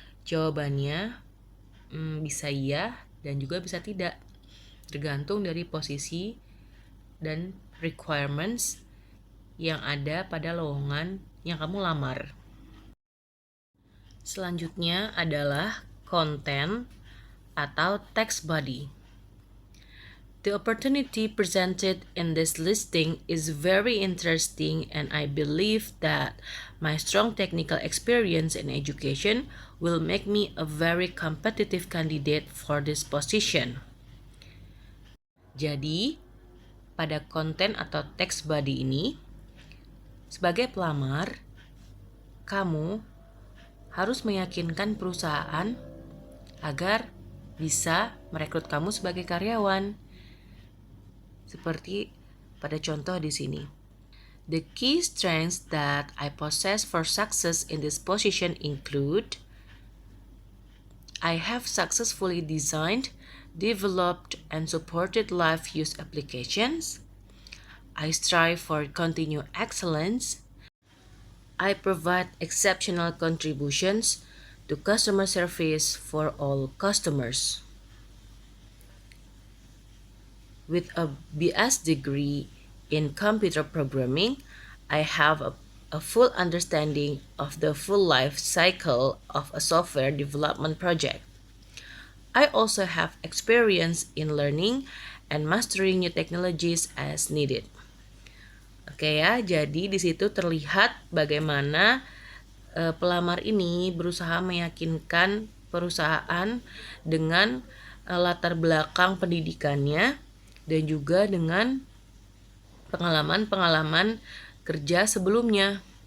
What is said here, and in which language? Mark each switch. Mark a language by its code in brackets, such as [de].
[id] Jawabannya bisa iya dan juga bisa tidak, tergantung dari posisi dan requirements yang ada pada lowongan yang kamu lamar. Selanjutnya adalah content atau text body. [en] The opportunity presented in this listing is very interesting, and I believe that my strong technical experience in education will make me a very competitive candidate for this position. [id] Jadi, pada konten atau text body ini, sebagai pelamar, kamu harus meyakinkan perusahaan agar bisa merekrut kamu sebagai karyawan. Seperti pada contoh di sini. [en] The key strengths that I possess for success in this position include: I have successfully designed, developed, and supported live use applications. I strive for continued excellence. I provide exceptional contributions to customer service for all customers. With a BS degree in computer programming, I have a full understanding of the full life cycle of a software development project. I also have experience in learning and mastering new technologies as needed. [id] Oke ya, jadi di situ terlihat bagaimana pelamar ini berusaha meyakinkan perusahaan dengan latar belakang pendidikannya dan juga dengan pengalaman-pengalaman kerja sebelumnya.